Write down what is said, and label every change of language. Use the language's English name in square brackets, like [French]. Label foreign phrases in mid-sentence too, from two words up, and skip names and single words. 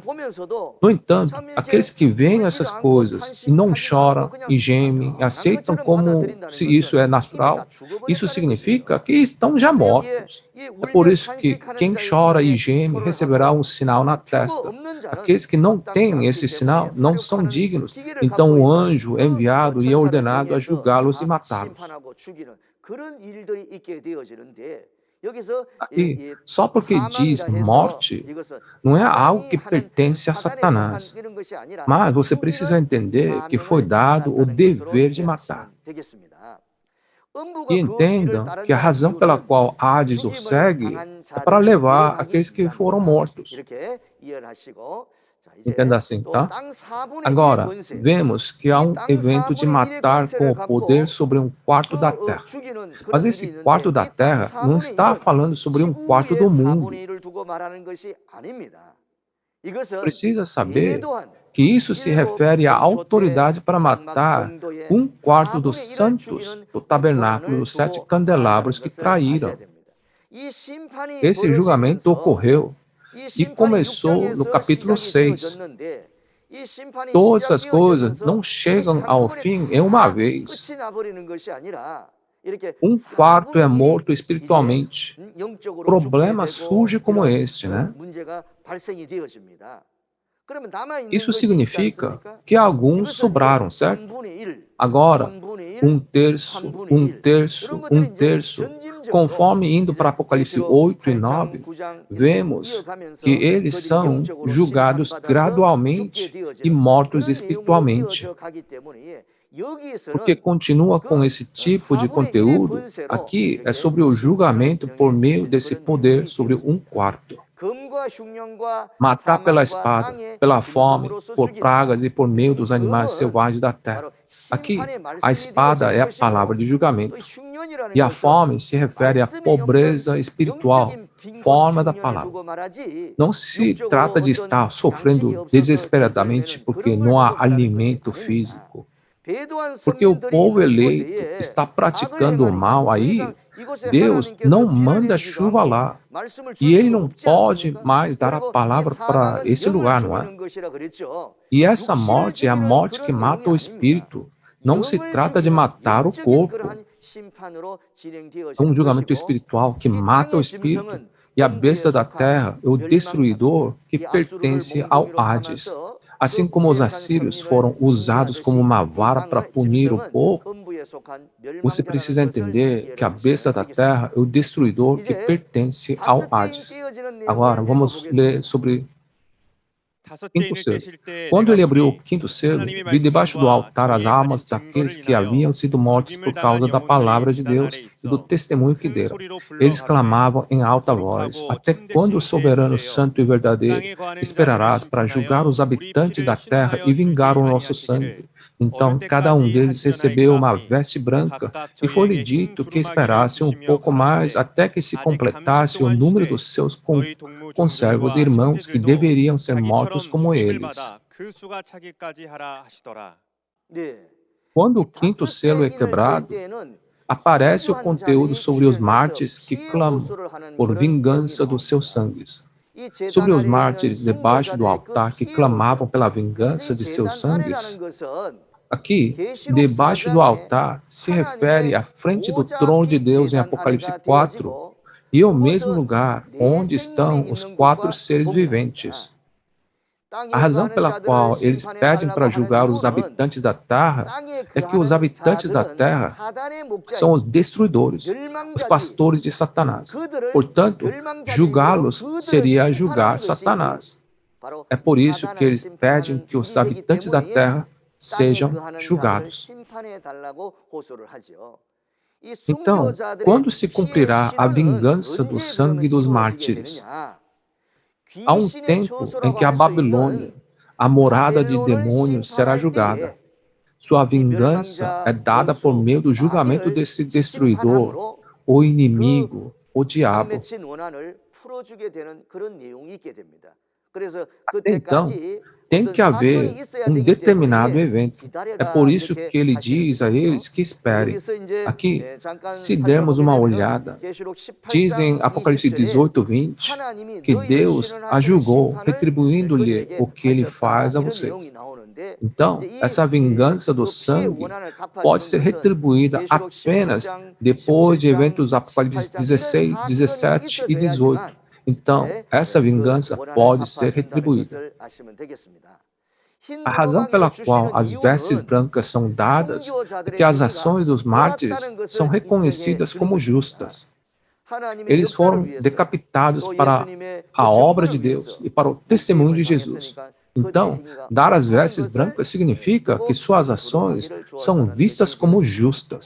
[Portuguese] No entanto, aqueles que veem essas coisas e não choram e gemem e aceitam como se isso é natural, isso significa que estão já mortos. É por isso que quem chora e geme receberá um sinal na testa. Aqueles que não têm esse sinal não são dignos. Então o anjo é enviado e é ordenado a julgá-los e matá-los. [Korean] 그런 일들이 있게 되어지는데 여기서 [Portuguese] Aqui, só porque diz [Korean] 사망이라 해서 [Portuguese] morte, [Korean] 이것은 [Portuguese] não é algo [Korean] 사단이 [Portuguese] que [Korean] 하는 [Portuguese] pertence a [Korean] 사단에 속한 [Portuguese] Satanás, [Korean] 이런 것이 아니라 [Portuguese] mas você precisa [Korean] 중요한 [Portuguese] entender que foi [Korean] 사명을 [Portuguese] dado o [Korean] 받았다는 것으로 [Portuguese] dever de matar. [Korean] 이해하시면 되겠습니다. [Portuguese] E [Korean] 음부가 그 뒤를 [Portuguese] entendam que a [Korean] 따른다는 [Portuguese] razão pela [Korean] 이유는 [Portuguese] qual Hades o [Korean] 죽임을 [Portuguese] segue [Korean] 당한 [Portuguese] é para [Korean] 자들을 [Portuguese] levar [Korean] 구원하기 [Portuguese] aqueles que foram [Korean] 위함이다. [Portuguese] mortos. [Korean] 이렇게 이해를 하시고 자, [Portuguese] Entenda [Korean] 이제 [Portuguese] assim, [Korean] 또 [Portuguese] tá? [Korean] 땅 4분의 1의 [Portuguese] Agora, [Korean] 권세 [Portuguese] vemos que há [Korean] 이 [Portuguese] um [Korean] 땅 [Portuguese] evento de [Korean] 4분의 1의 [Portuguese] matar com [Korean] 권세를 [Portuguese] o poder [Korean] 갖고 [Portuguese] sobre um quarto da terra. [Korean] 죽이는 [Portuguese] Mas [Korean] 그런 일이 [Portuguese] esse [Korean] 있는데 [Portuguese] quarto da [Korean] 이 땅 [Portuguese] terra não [Korean] 4분의 [Portuguese] está [Korean] 1은 [Portuguese] falando sobre um quarto [Korean] 지구의 [Portuguese] do mundo. [Korean] 4분의 1을 두고 말하는 것이 아닙니다. 이것은 [Portuguese] Precisa saber [Korean] 대도한 [Portuguese] que isso se [Korean] 일곱 [Portuguese] refere à [Korean] 원조 때 [Portuguese] autoridade para [Korean] 장막 [Portuguese] matar [Korean] 성도의 [Portuguese] um quarto dos [Korean] 4분의 1을 [Portuguese] santos [Korean] 죽이는 [Portuguese] do tabernáculo [Korean] 권한을 [Portuguese] dos sete [Korean] 두고 [Portuguese] candelabros [Korean] 말한다는 [Portuguese] que [Korean] 것을 아셔야 [Portuguese] traíram. [Korean] 됩니다. 이 심판이 [Portuguese] Esse julgamento [Korean] 벌어지면서 [Portuguese] ocorreu [Korean] 이 [Portuguese] e [Korean] 심판이 [Portuguese] começou no [Korean] 6장에서 [Portuguese] capítulo [Korean] 시작이 [Portuguese] 6. [Korean] 되어졌는데 이 심판이 [Portuguese] Todas essas coisas [Korean] 시작되어지면서 [Portuguese] não [Korean] 이것이 [Portuguese] chegam ao [Korean] 한꺼번에 [Portuguese] fim em uma [Korean] 다 [Portuguese] vez. [Korean] 끝이 나버리는 것이 아니라 이렇게 [Portuguese] Um quarto é [Korean] 4분의 1이 [Portuguese] morto [Korean] 이제 [Portuguese] espiritualmente. [Korean] 영적으로 죽게 [Portuguese] Problema [Korean] 되고 [Portuguese] surge como [Korean] 이런 [Portuguese] este, né? [Korean] 문제가 발생이 되어집니다. 그러면 남아 있는 [Portuguese] Isso [Korean] 것이 있지 [Portuguese] significa [Korean] 않습니까? [Portuguese] que alguns [Korean] 이것은 이제 [Portuguese] sobraram, certo? [Korean] 3분의 1, [Portuguese] Agora, [Korean] 3분의 1, [Portuguese] um terço, [Korean] 3분의 [Portuguese] um [Korean] 1 [Portuguese] terço, [Korean] 이런 [Portuguese] um [Korean] 것들이 이제 [Portuguese] terço. [Korean] 점진적으로 [Portuguese] Conforme indo para [Korean] 이제 [Portuguese] Apocalipse [Korean] 계시록 [Portuguese] 8 e [Korean] 8장, [Portuguese] 9, [Korean] 9장 이렇게 [Portuguese] vemos [Korean] 이어가면서 [Portuguese] que eles [Korean] 그들이 [Portuguese] são [Korean] 영적으로 [Portuguese] julgados [Korean] 심판받아서 죽게 [Portuguese] gradualmente e [Korean] 되어지는 [Portuguese] mortos [Korean] 그런 내용으로 [Portuguese] espiritualmente. [Korean] 이어져 가기 때문에 [Portuguese] Porque [Korean] 여기에서는 [Portuguese] continua com [Korean] 그 [Portuguese] esse tipo de [Korean] 4분의 1의 [Portuguese] conteúdo, [Korean] 권세로 [Portuguese] aqui é [Korean] 이렇게 [Portuguese] sobre o [Korean] 심판을 [Portuguese] julgamento por meio [Korean] 명령해 [Portuguese] desse [Korean] 주시는 그런 [Portuguese] poder [Korean] 내용이 [Portuguese] sobre [Korean] 되어집니다. [Portuguese] um quarto. [Korean] 금과 흉년과 [Portuguese] Matar pela [Korean] 사망과 [Portuguese] espada, [Korean] 땅의 [Portuguese] pela fome, [Korean] 짐승으로서 [Portuguese] por pragas [Korean] 죽인다. [Portuguese] e por meio [Korean] 그래서 이 [Portuguese] dos animais [Korean] 금은 [Portuguese] selvagens da terra. [Korean] 바로 [Portuguese] Aqui, [Korean] 심판의 [Portuguese] a [Korean] 말씀이 [Portuguese] espada é [Korean] 되어지는 [Portuguese] a palavra [Korean] 것이고 [Portuguese] de [Korean] 또 [Portuguese] julgamento. [Korean] 흉년이라는 [Portuguese] E a [Korean] 것은 [Portuguese] fome se refere à [Korean] 말씀에 없는 [Portuguese] pobreza espiritual, [Korean] 영적인 빈곤 [Portuguese] forma da [Korean] 흉년을 [Portuguese] palavra. [Korean] 두고 말하지 [Portuguese] Não se [Korean] 육적으로 [Portuguese] trata de [Korean] 어떤 [Portuguese] estar [Korean] 양식이 [Portuguese] sofrendo [Korean] 없어서 [Portuguese] desesperadamente [Korean] 저희들에게는 [Portuguese] porque [Korean] 그런 걸 [Portuguese] não há [Korean] 두고 말하는 것이 [Portuguese] alimento [Korean] 아닙니다. [Portuguese] físico. [Korean] 배도한 [Portuguese] Porque o [Korean] 선민들이 [Portuguese] povo [Korean] 있는 [Portuguese] eleito [Korean] 곳에 [Portuguese] está [Korean] 악을 [Portuguese] praticando o [Korean] 행하니까 [Portuguese] mal [Korean] 더 [Portuguese] aí, [Korean] 이상 이곳에 [Portuguese] Deus [Korean] 하나님께서 [Portuguese] não [Korean] 비를 [Portuguese] manda [Korean] 내리지도 [Portuguese] chuva [Korean] 않고 [Portuguese] lá. [Korean] 말씀을 줄 [Portuguese] E ele [Korean] 수도 [Portuguese] não [Korean] 없지 [Portuguese] pode [Korean] 않습니까? [Portuguese] mais dar a [Korean] 그리고 이 [Portuguese] palavra para [Korean] 사망은 [Portuguese] esse [Korean] 영을 [Portuguese] lugar, não é? [Korean] 죽이는 것이라 그랬죠. [Portuguese] E essa [Korean] 육신을 [Portuguese] morte é a [Korean] 죽이는 [Portuguese] morte que [Korean] 그런 [Portuguese] mata [Korean] 내용이 [Portuguese] o [Korean] 아닙니다. [Portuguese] espírito. Não se [Korean] 영을 [Portuguese] trata de [Korean] 죽이는 [Portuguese] matar o [Korean] 영적인 [Portuguese] corpo. [Korean] 그러한 심판으로 [Portuguese] É [Korean] 진행되어지는 [Portuguese] julgamento [Korean] 것이고 [Portuguese] espiritual que [Korean] 이 [Portuguese] mata o [Korean] 땅의 [Portuguese] espírito. [Korean] 짐승은 [Portuguese] E a [Korean] 음부에 [Portuguese] besta da [Korean] 속한 [Portuguese] terra é o [Korean] 멸망자입니다. [Portuguese] destruidor que [Korean] 이 아수르를 [Portuguese] pertence ao [Korean] 몽둥이로 [Portuguese] Hades. [Korean] 삼아서 [Portuguese] Assim [Korean] 그 [Portuguese] como os [Korean] 무력한 [Portuguese] assírios [Korean] 선민을 [Portuguese] foram usados como [Korean] 징계하듯이 [Portuguese] uma [Korean] 이 [Portuguese] vara para [Korean] 땅의 [Portuguese] punir o [Korean] 짐승은 [Portuguese] povo, [Korean] 음부에 속한 [Portuguese] você [Korean] 멸망자라는 [Portuguese] precisa [Korean] 것을 [Portuguese] entender que a [Korean] 이해를 [Portuguese] besta [Korean] 하시면 [Portuguese] da [Korean] 되겠습니다. [Portuguese] terra é o destruidor que [Korean] 이제 [Portuguese] pertence ao [Korean] 다섯째 인 [Portuguese] Hades. [Korean] 떼어지는 [Portuguese] Agora, [Korean] 내용을 [Portuguese] vamos ler [Korean] 읽어보겠습니다. [Portuguese] sobre [Korean] 다섯째 [Portuguese] quinto [Korean] 인을 [Portuguese] selo. [Korean] 떼실 때 [Portuguese] Quando [Korean] 내가 [Portuguese] ele abriu o [Korean] 보니 [Portuguese] quinto selo, [Korean] 하나님의 [Portuguese] vi debaixo do [Korean] 말씀과 [Portuguese] altar as [Korean] 저희의 [Portuguese] almas [Korean] 가진 [Portuguese] daqueles [Korean] 증거를 [Portuguese] que haviam [Korean] 인하여 [Portuguese] sido mortos [Korean] 죽임을 [Portuguese] por causa [Korean] 당한 [Portuguese] da palavra [Korean] 영혼들이 [Portuguese] de [Korean] 제단 아래 [Portuguese] Deus e do [Korean] 있어 [Portuguese] testemunho que [Korean] 큰 [Portuguese] deram. [Korean] 소리로 불러 [Portuguese] Eles [Korean] 가로되 [Portuguese] clamavam em alta voz: [Korean] 거룩하고 [Portuguese] Até quando o [Korean] 참되신 [Portuguese] soberano [Korean] 대주제여 [Portuguese] santo e verdadeiro [Korean] 땅에 거하는 자들을 [Portuguese] esperarás para julgar [Korean] 심판하여 [Portuguese] os [Korean] 우리 [Portuguese] habitantes da [Korean] 피를 [Portuguese] terra e [Korean] 신원하여 [Portuguese] vingar [Korean] 주지 [Portuguese] o nosso [Korean] 아니하시기를 [Portuguese] sangue? Então [Korean] 어느 [Portuguese] cada um [Korean] 때까지 [Portuguese] deles recebeu [Korean] 하시려나이까 [Portuguese] uma [Korean] 하니 [Portuguese] veste branca, [Korean] 각각 [Portuguese] e foi-lhe [Korean] 저희에게 흰 [Portuguese] dito que [Korean] 두루마기를 [Portuguese] esperasse um [Korean] 입히시며 [Portuguese] pouco mais [Korean] 가라사대 [Portuguese] até que se [Korean] 아직 잠시 [Portuguese] completasse o [Korean] 동안 [Portuguese] número [Korean] 쉬되 [Portuguese] dos seus [Korean] 너희 동무 [Portuguese] conservos [Korean] 종들과 [Portuguese] irmãos que [Korean] 형제들도 [Portuguese] deveriam ser mortos [Korean] 자기처럼 [Portuguese] como [Korean] 죽임을 [Portuguese] eles. [Korean] 받아 그 수가 차기까지 하라 하시더라. 네. [Portuguese] Quando [Korean] 이 [Portuguese] o quinto selo [Korean] 다섯째 [Portuguese] é [Korean] 인을 뗄 [Portuguese] quebrado, [Korean] 때에는 [Portuguese] aparece o [Korean] 순교한 [Portuguese] conteúdo [Korean] 자들이 [Portuguese] sobre os [Korean] 출현해서 [Portuguese] mártires que [Korean] 피해 [Portuguese] clamam [Korean] 호소를 하는 [Portuguese] por [Korean] 그런 내용이 [Portuguese] vingança dos seus [Korean] 나옵니다. [Portuguese] sangues. [Korean] 이 [Portuguese] Sobre [Korean] 제단 [Portuguese] os [Korean] 아래에 있는 [Portuguese] mártires debaixo do [Korean] 순교자들의 그 [Portuguese] altar que [Korean] 피해 [Portuguese] clamavam [Korean] 호소. [Portuguese] pela [Korean] 그래서 [Portuguese] vingança [Korean] 이 [Portuguese] de seus [Korean] 제단 아래라는 [Portuguese] sangues. [Korean] 것은 [Portuguese] Aqui, [Korean] 계시록 [Portuguese] debaixo do [Korean] 4장에 [Portuguese] altar, se refere [Korean] 하나님의 [Portuguese] à frente do [Korean] 보좌 [Portuguese] trono de [Korean] 앞이 [Portuguese] Deus em [Korean] 제단 [Portuguese] Apocalipse [Korean] 아래가 [Portuguese] 4, [Korean] 되어지고 [Portuguese] e ao mesmo [Korean] 그곳은 [Portuguese] lugar [Korean] 내 [Portuguese] onde [Korean] 생명이 [Portuguese] estão os [Korean] 있는 [Portuguese] quatro [Korean] 곳과 [Portuguese] seres [Korean] 동일합니다. [Portuguese] viventes. [Korean] 땅에 [Portuguese] A razão [Korean] 거하는 [Portuguese] pela [Korean] 자들을 [Portuguese] qual eles [Korean] 심판해 [Portuguese] pedem [Korean] 달라고 [Portuguese] para [Korean] 하는 [Portuguese] julgar os [Korean] 이유는 [Portuguese] habitantes da terra [Korean] 땅에 [Portuguese] é que os [Korean] 거하는 [Portuguese] habitantes da [Korean] 자들은 [Portuguese] terra [Korean] 사단의 [Portuguese] são os [Korean] 목자이고 [Portuguese] destruidores, os [Korean] 멸망자들이 [Portuguese] pastores de Satanás. [Korean] 그들을 [Portuguese] Portanto, [Korean] 멸망자들로 [Portuguese] julgá-los [Korean] 그들을 [Portuguese] seria [Korean] 심판하는 [Portuguese] julgar [Korean] 것이 [Portuguese] Satanás. [Korean] 바로 [Portuguese] É por isso que [Korean] 사단을 [Portuguese] eles pedem [Korean] 심판하는 [Portuguese] que os [Korean] 일이 되기 [Portuguese] habitantes da [Korean] 때문에 [Portuguese] terra [Korean] 땅에 [Portuguese] sejam [Korean] 거하는 자들을 [Portuguese] julgados. [Korean] 심판해 달라고 호소를 하지요. 이 [Portuguese] Então, [Korean] 순교자들의 [Portuguese] quando se [Korean] 피해 [Portuguese] cumprirá a [Korean] 신원은 [Portuguese] vingança do [Korean] 언제 [Portuguese] sangue [Korean] 그러면 [Portuguese] dos [Korean] 이루어지게 [Portuguese] mártires? [Korean] 되느냐? [Portuguese] Há um [Korean] 귀신의 [Portuguese] tempo em [Korean] 처소라고 [Portuguese] que a [Korean] 할 수 [Portuguese] Babilônia, [Korean] 있는 [Portuguese] a morada de [Korean] 바벨론을 [Portuguese] demônios, será [Korean] 심판할 [Portuguese] julgada. [Korean] 때에 [Portuguese] Sua [Korean] 이 [Portuguese] vingança é [Korean] 멸망자 [Portuguese] dada por [Korean] 원수 [Portuguese] meio do julgamento [Korean] 마귀를 [Portuguese] desse destruidor, [Korean] 심판함으로 [Portuguese] o [Korean] 그 [Portuguese] inimigo, o [Korean] 안 [Portuguese] diabo. [Korean] 맺힌 원한을 풀어주게 되는 그런 내용이 있게 됩니다. 그래서 [Portuguese] Então, [Korean] 그때까지 [Portuguese] tem [Korean] 어떤 [Portuguese] que haver [Korean] 사건이 있어야 [Portuguese] um [Korean] 되기 [Portuguese] determinado [Korean] 때문에 [Portuguese] evento. É [Korean] 기다려라 [Portuguese] por isso [Korean] 이렇게 [Portuguese] que ele [Korean] 하시는 [Portuguese] diz a [Korean] 거죠. [Portuguese] eles que esperem. [Korean] 여기서 이제 [Portuguese] Aqui, [Korean] 잠깐 [Portuguese] se dermos uma [Korean] 살펴보게 되면 [Portuguese] olhada, [Korean] 계시록 [Portuguese] diz em [Korean] 18장 [Portuguese] Apocalipse [Korean] 20절에 [Portuguese] 18, 20, [Korean] 하나님이 [Portuguese] que [Korean] 너희를 [Portuguese] Deus a [Korean] 신원하시는 [Portuguese] julgou, [Korean] 심판을 [Portuguese] retribuindo-lhe [Korean] 그들에게 [Portuguese] o que ele [Korean] 하셨다 [Portuguese] faz a [Korean] 이런 [Portuguese] vocês. [Korean] 내용이 나오는데 [Portuguese] Então, [Korean] 이제 [Portuguese] essa vingança do [Korean] 그 피해 [Portuguese] sangue [Korean] 원한을 [Portuguese] pode [Korean] 갚아주는 [Portuguese] ser [Korean] 것은 [Portuguese] retribuída [Korean] 계시록 [Portuguese] apenas [Korean] 16장, [Portuguese] depois de [Korean] 17장, [Portuguese] eventos Apocalipse [Korean] 18장 이런 [Portuguese] 16, [Korean] 사건이 [Portuguese] 17 e [Korean] 있어서야 [Portuguese] 18. [Korean] 하지만 [Portuguese] Então, essa [Korean] 그 [Portuguese] vingança [Korean] 원한을 [Portuguese] pode ser [Korean] 갚아준다는 [Portuguese] retribuída. [Korean] 것을 아시면 되겠습니다. [Portuguese] A razão pela qual as vestes brancas são dadas é que as ações dos mártires são reconhecidas como justas. Eles foram decapitados para a obra de Deus e para o testemunho de Jesus. Então, dar as vestes brancas significa que suas ações são vistas como justas.